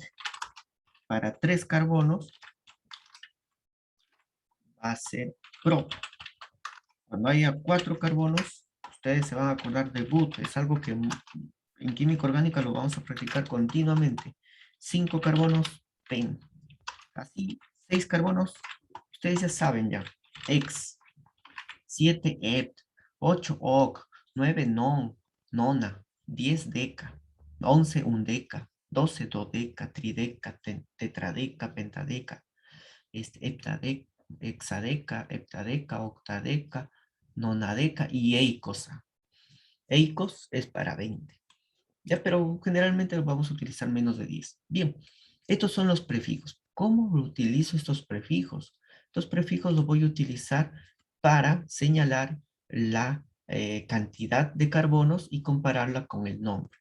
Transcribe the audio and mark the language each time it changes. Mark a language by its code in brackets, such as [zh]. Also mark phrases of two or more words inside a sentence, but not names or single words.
[es] Para tres carbonos, va a ser pro. Cuando haya cuatro carbonos, ustedes se van a acordar de but. Es algo que en química orgánica lo vamos a practicar continuamente. 5 carbonos, pen. Así, 6 carbonos, ustedes ya saben ya. Ex, 7 ept, 8 oc, 9 non, nona, 10 deca, 11 undeca, 12 dodeca, trideca, tetradeca, pentadeca, heptadeca, hexadeca, heptadeca, octadeca, nonadeca y eicosa. Eicos es para 20. Ya, pero generalmente vamos a utilizar menos de 10. Bien, estos son los prefijos. ¿Cómo utilizo estos prefijos? Estos prefijos los voy a utilizar para señalar la cantidad de carbonos y compararla con el nombre.